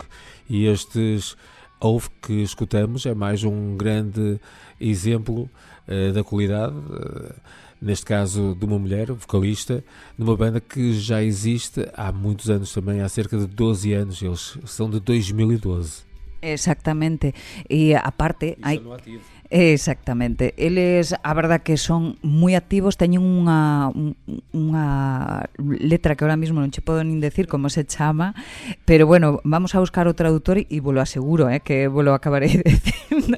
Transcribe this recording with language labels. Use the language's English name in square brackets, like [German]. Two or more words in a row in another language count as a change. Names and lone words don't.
[Portuguese] E estes Ouve que escutamos é mais um grande exemplo da qualidade, neste caso de uma mulher, vocalista, numa banda que já existe há muitos anos também, há cerca de 12 anos, eles são de 2012. [Galician] Exactamente, e aparte hai Exactamente. Eles, a verdad que son moi activos, teñen unha letra que [Spanish] ahora mismo [Galician] non che podo nin decir como se chama, pero bueno, vamos a buscar o traductor e [Spanish] vos lo aseguro, [Galician] que vos lo acabarei dicindo.